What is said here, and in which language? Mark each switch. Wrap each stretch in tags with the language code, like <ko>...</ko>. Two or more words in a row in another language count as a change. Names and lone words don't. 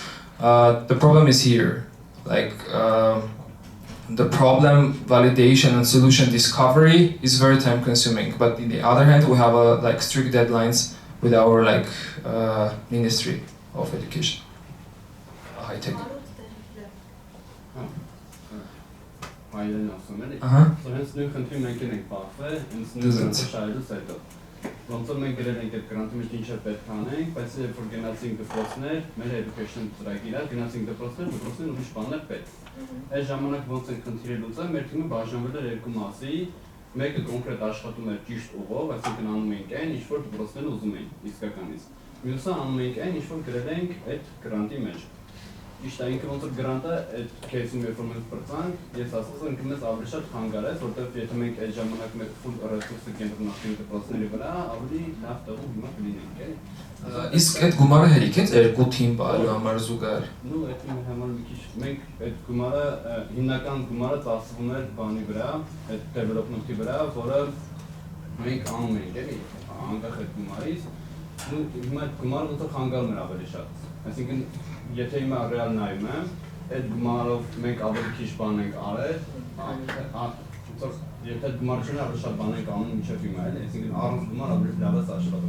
<en>The problem is here, like the problem validation and solution discovery is very time consuming, but in the other hand we have like strict deadlines with our like Ministry of Education. High tech.</en> <hy>Այլն ասում են, Ահա։ So հենց նույն խնդրի մենք ենք բախվել, հենց նույն Դուզենց։ խնդրը շահելուց հետո։ Ոնց որ մենք գրել ենք այդ գրանտի մեջ ինչ է պետք անենք, բայց երբ որ գնացինք դպրոցներ, մեր education ծրագիրը, գնացինք դպրոցներ ուրիշ բաներ պետք։ Այդ ժամանակ ոնց ենք խնդիրը լուծել, մեր թիմը բաժանվել էր 2 մասի, մեկը կոնկրետ աշխատում էր ճիշտ ուղով, այսինքն անում ենք այն, ինչ որ դպրոցները ուզում էին իսկականից։ Մյուսը անում ենք այն, ինչ որ գրել ենք այդ գրանտի մեջ։ Իշտ է ինքը ոնց որ գրանտը այդ քեյսում երբ որ մենք բրցանք, ես ասացի ինքը մեզ ավելի շատ խանգարեց, որտեղ եթե մենք այդ ժամանակ մեր</hy> <en>full resource-</en> <hy>ը կենտրոնացնենք դպրոցների վրա, ավելի լավ տեղում հիմա կլինենք, էլի։ Իսկ այդ գումարը հերիք է 2 թիմ բալու համար զուգահեռ։ Նու այդ համար մի քիչ մենք այդ գումարը հիմնական գումարը ծախսվում էր բանի վրա, այդ development-ի վրա, որը մենք անում ենք, էլի, անկախ այդ գումարից, ու հիմա այդ գումարը ոնց որ խանգարում էր ավելի շատ։ Այսինքն եթե հիմա ռեալ նայում եմ, այդ գումարով մենք ավելի քիչ բան ենք արել, եթե գումարը չունի ավելի շատ բան ենք անում մինչև հիմա, էլի, այսինքն առանց գումար ավելի լավ է աշխատում։</hy>